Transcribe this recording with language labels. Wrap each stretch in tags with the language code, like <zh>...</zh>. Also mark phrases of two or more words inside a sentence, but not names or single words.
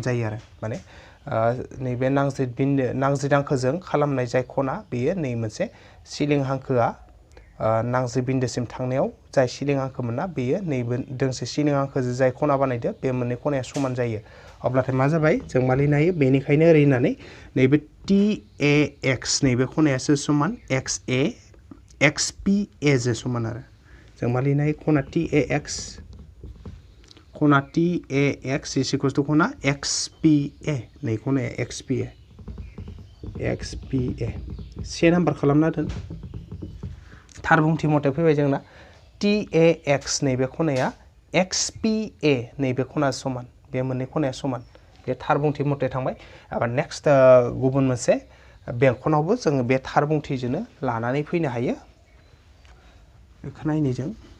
<brx>जायो आरो माने नैबे नांज्रिद हांखोजों खालामनाय जाय खना बेयो नै मोनसे सिलिं हांखोआ नांज्रिद बिन्दोसिम थांनायाव जाय सिलिं हांखोमोन ना बेयो नैबे दोंसे सिलिं हांखोजों जाय खना बानायदो बे मोननै खनाया समान जायो अब्लाथाय मा जाबाय जों मा लिरनो हायो बेनिखायनो ओरै होननानै नैबे टि ए एक्स नैबे खनायासो समान एक्स ए एक्स पि ए जो समान आरो जों मा लिरनो हायो खना टि ए एक्स</brx> <en>is equals to</en> <brx>खना एक्स पि ए नै खनाया एक्स पि ए से नाम्बार खालामना दोन थार बुंथि मथे फैबाय जोंना टि ए एक्स नैबे खनाया एक्स पि ए नैबे खना समान बे मोननै खनाया समान बे थार बुंथि मथे थांबाय आरो नेक्स्ट गुबुन मोनसे बेंखनावबो जोङो बे थार बुंथिजोंनो लानानै फैनो हायो बेखौ नायनि जों</brx>